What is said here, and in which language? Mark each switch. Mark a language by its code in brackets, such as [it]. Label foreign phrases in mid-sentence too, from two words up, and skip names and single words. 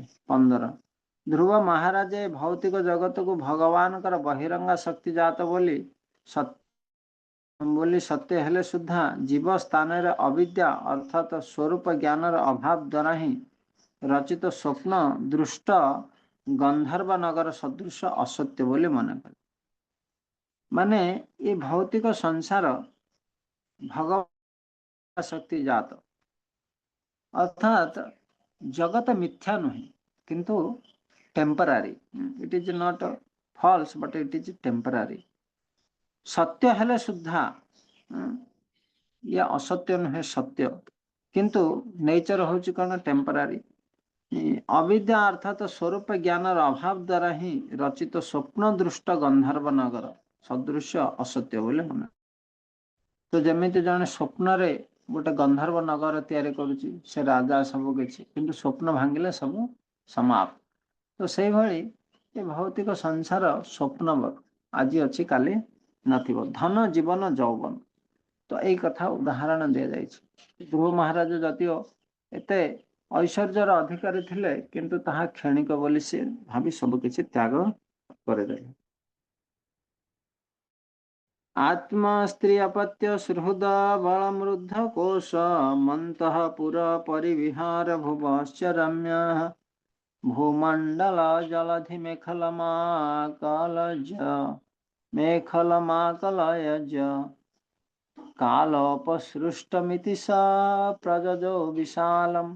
[or] 15 ଧ୍ରୁବ ମହାରାଜ ଭୌତିକ ଜଗତ କୁ ଭଗବାନଙ୍କର ବହିରଙ୍ଗା ଶକ୍ତି ଜାତ ବୋଲି ସତ୍ୟ ହେଲେ ସୁଦ୍ଧା ଜୀବ ସ୍ଥାନ ରେ ଅବିଦ୍ୟା ଅର୍ଥାତ ସ୍ୱରୂପ ଜ୍ଞାନର ଅଭାବ ଦ୍ୱାରା ହିଁ ରଚିତ ସ୍ୱପ୍ନ ଦୃଷ୍ଟ ଗନ୍ଧର୍ବ ନଗର ସଦୃଶ ଅସତ୍ୟ ବୋଲି ମନେ କରି। ମାନେ ଏ ଭୌତିକ ସଂସାର ଭଗବାନ ଶକ୍ତି ଜାତ ଅର୍ଥାତ ଜଗତ ମିଥ୍ୟା ନୁହେଁ କିନ୍ତୁ ଟେମ୍ପରାରି। [en] It is not false but it is temporary. [or] ସତ୍ୟ ହେଲେ ସୁଦ୍ଧା ଯା ଅସତ୍ୟ ନୁହେଁ ସତ୍ୟ କିନ୍ତୁ ନେଚର ହେଉଛି କ'ଣ ଟେମ୍ପରାରି। ଅବିଦ୍ୟା ଅର୍ଥାତ ସ୍ୱରୂପ ଜ୍ଞାନର ଅଭାବ ଦ୍ୱାରା ହିଁ ରଚିତ ସ୍ୱପ୍ନ ଦୃଷ୍ଟ ଗନ୍ଧର୍ବ ନଗର ସଦୃଶ ଅସତ୍ୟ ବୋଲି ମନେ। ତ ଯେମିତି ଜଣେ ସ୍ୱପ୍ନ ରେ ଗୋଟେ ଗନ୍ଧର୍ବ ନଗର ତିଆରି କରୁଛି ସେ ରାଜା ସବୁ କିଛି କିନ୍ତୁ ସ୍ୱପ୍ନ ଭାଙ୍ଗିଲେ ସବୁ ସମାପ୍ତ। ତ ସେ ଭଳି ଏ ଭୌତିକ ସଂସାର ସ୍ୱପ୍ନ ଆଜି ଅଛି କାଲି ନଥିବ। ଧନ ଜୀବନ ଯୌବନ ତ ଏହି କଥା ଉଦାହରଣ ଦିଆ ଯାଇଛି। ଧ୍ରୁବ ମହାରାଜ ଯଦିଓ ଏତେ ଐଶ୍ୱର୍ଯ୍ୟର ଅଧିକାରୀ ଥିଲେ କିନ୍ତୁ ତାହା କ୍ଷଣିକ ବୋଲି ସେ ଭାବି ସବୁ କିଛି ତ୍ୟାଗ କରିଦେଲେ। [sa] आत्मा स्त्री अपत्य सुहृद बलमृद्ध कोश मंतः पुर परिविहार भुवश्च रम्य भूमंडल जलधि मेखलमाकलयज कालोपसृष्टमिति स प्रजजो विशालम।